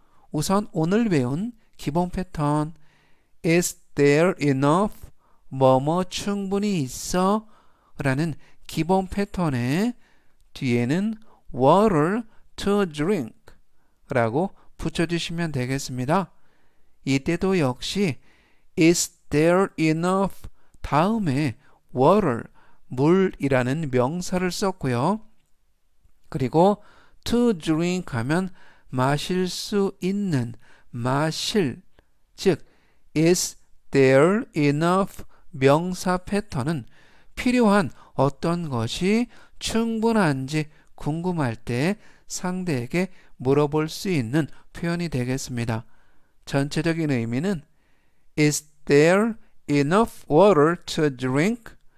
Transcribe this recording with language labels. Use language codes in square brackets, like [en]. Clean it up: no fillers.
[ko] 우선 오늘 배운 기본 패턴 [en] Is there enough? [ko] 뭐뭐 충분히 있어? 라는 기본 패턴에 뒤에는 [en] water to drink [ko] 라고 붙여주시면 되겠습니다. 이때도 역시 [en] Is there enough? [ko] 다음에 water, 물이라는 명사를 썼고요. 그리고 [en] to drink [ko] 하면 마실 수 있는, 마실, 즉 [en] Is there enough [ko] 명사 패턴은 필요한 어떤 것이 충분한지 궁금할 때 상대에게 물어볼 수 있는 표현이 되겠습니다. 전체적인 의미는 [en] Is there enough water to drink?